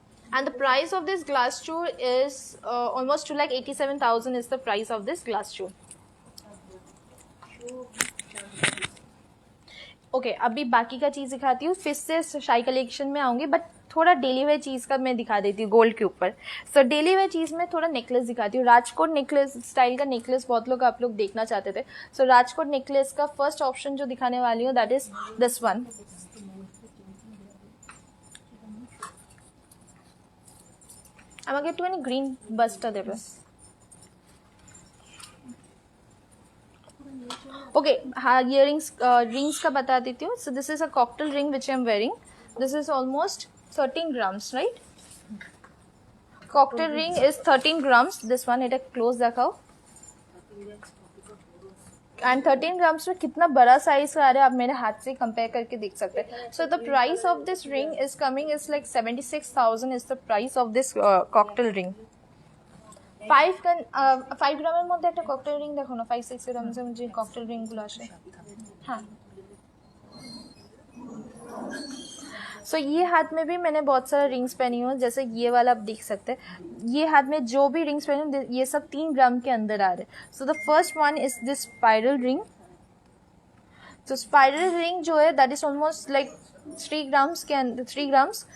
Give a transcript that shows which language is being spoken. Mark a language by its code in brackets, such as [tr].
[en] And the price of this glass jewel is almost 2,87,000 is the price of this glass jewel. [hi] Okay अभी बाकी का चीज़ दिखाती हूँ, फिर से शाही कलेक्शन में आऊँगी, बट थोड़ा डेली वेयर चीज़ का मैं दिखा देती हूँ गोल्ड के ऊपर। सो डेली वेयर चीज़ में थोड़ा नेकलेस दिखाती हूँ। राजकोट नेकलेस स्टाइल का नेकलेस बहुत लोग आप लोग देखना चाहते थे। सो राजकोट नेकलेस का फर्स्ट ऑप्शन जो दिखाने वाली हूँ [en] That is this one. [bn] আমাকে একটুখানি গ্রিন বাসটা দেবে। [hi] ओके हाँ, इयररिंग्स रिंग्स का बता देती हूँ। [en] So this is a cocktail ring which I am wearing. This is almost 13 grams right. Cocktail ring is 13 grams. This one [bn] এটা [hi] क्लोज दिखाओ। एंड 13 ग्राम्स में कितना बड़ा साइज आ रहा है आप मेरे हाथ से कंपेयर करके देख सकते हैं। [en] So the price of this ring is coming is like 76,000 is the price of this cocktail ring. [bn] 5 গ্রামের মধ্যে একটা ককটেল রিং দেখো না, 5-6 গ্রামের যে ককটেল রিংগুলো আসে। [hi] हाँ, सो ये हाथ में भी मैंने बहुत सारे रिंग्स पहनी हूँ, जैसे ये वाला आप देख सकते हैं। ये हाथ में जो भी रिंग्स पहनी हूँ ये सब 3 ग्राम के अंदर आ रहे हैं। [en] So the first one is this spiral ring. [hi] तो स्पाइरल रिंग जो है [en] That is almost like 3 grams के अंदर 3 grams.